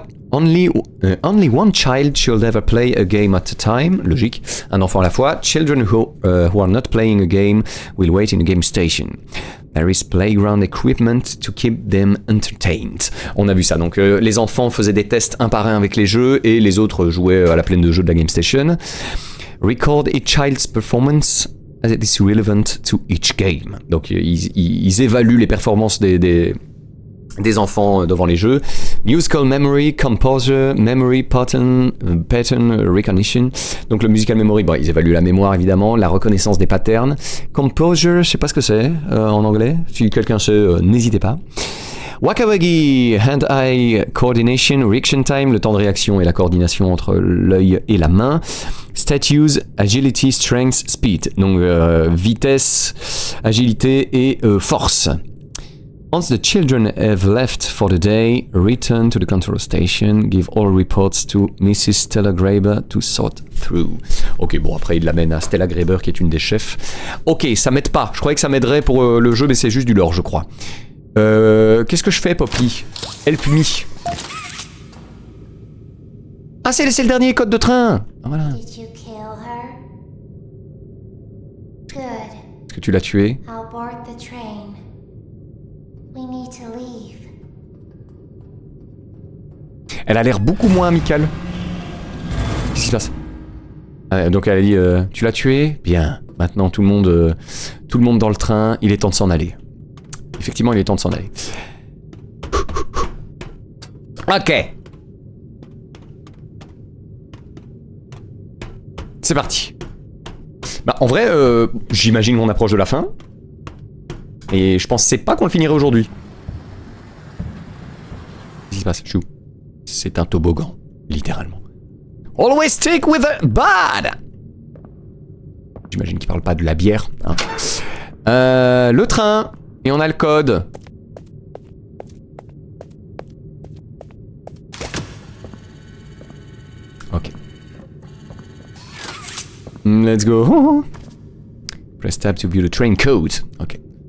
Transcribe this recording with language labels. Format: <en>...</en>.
<en>Only one child should ever play a game at a time.</en> <fr>Logique. Un enfant à la fois.</fr> <en>Children who are not playing a game will wait in the game station. There is playground equipment to keep them entertained.</en> <fr>On a vu ça. Donc les enfants faisaient des tests un par un avec les jeux et les autres jouaient à la plaine de jeux de la game station.</fr> <en>Record each child's performance as it is relevant to each game.</en> <fr>Donc ils évaluent les performances des enfants devant les jeux.</fr> <en>Musical memory, composer, memory, pattern recognition.</en> <fr>Donc le musical memory, bon, ils évaluent la mémoire évidemment, la reconnaissance des patterns. Composer, je sais pas ce que c'est en anglais. Si quelqu'un sait, n'hésitez pas. Wakawagi,</fr> <en>hand-eye coordination, reaction time,</en> <fr>le temps de réaction et la coordination entre l'œil et la main.</fr> <en>Status, agility, strength, speed.</en> <fr>Donc vitesse, agilité et force.</fr> <en>Once the children have left for the day, return to the control station, give all reports to Mrs. Stella Graber to sort through.</en> <fr>Ok, bon, après il l'amène à Stella Graber qui est une des chefs. Ok, ça m'aide pas. Je croyais que ça m'aiderait pour le jeu, mais c'est juste du lore, je crois. Qu'est-ce que je fais, Poppy?</fr> <en>Help me.</en> <fr>Ah, c'est le dernier code de train. Ah, voilà.</fr> <en>Did you kill her? Good.</en> <fr>Est-ce que tu l'as tué?</fr> <en>I'll board the train. We need to leave.</en> <fr>Elle a l'air beaucoup moins amicale. Qu'est-ce qui se passe? Donc elle a dit tu l'as tué? Bien. Maintenant tout le monde dans le train, il est temps de s'en aller. Effectivement, il est temps de s'en aller. Ok. C'est parti. Bah en vrai, j'imagine qu'on approche de la fin. Et je pensais pas qu'on le finirait aujourd'hui. Qu'est-ce qui se passe? Chou. C'est un toboggan, littéralement.</fr> <en>Always stick with the bad.</en> <fr>J'imagine qu'il parle pas de la bière. Hein. Le train. Et on a le code. Ok.</fr> <en>Let's go. Press tab to view the train code. Ok.</en>